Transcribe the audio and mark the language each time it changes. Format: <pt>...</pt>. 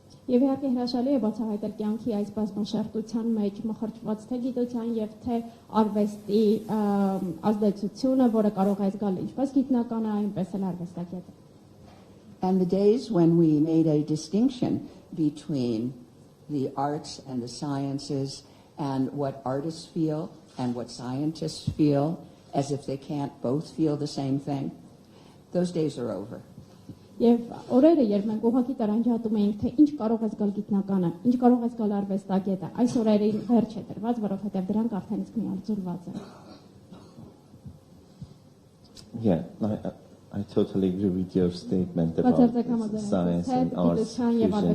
<hy>Եվ իհարկե հրաշալի է բացահայտել կյանքի այս բազմաշերտության մեջ մխրճված թե գիտության եւ թե արվեստի ազդեցությունը, որը կարող է զգալ ինչպես գիտնականը, այնպես էլ արվեստագետը.</hy> <en>And the days when we made a distinction between the arts and the sciences and what artists feel and what scientists feel, as if they can't both feel the same thing, those days are over.</en> <hy>Եվ օրերը, երբ մենք ուղղակի տարանջատում էինք, թե ինչ կարող է զգալ գիտնականը, ինչ կարող է զգալ արվեստագետը, այս օրերին վերջ է տրված, որովհետև դրանք արդեն իսկ միաձուլված են.</hy> <en>Yeah, I totally agree with your statement about science and arts fusion.</en>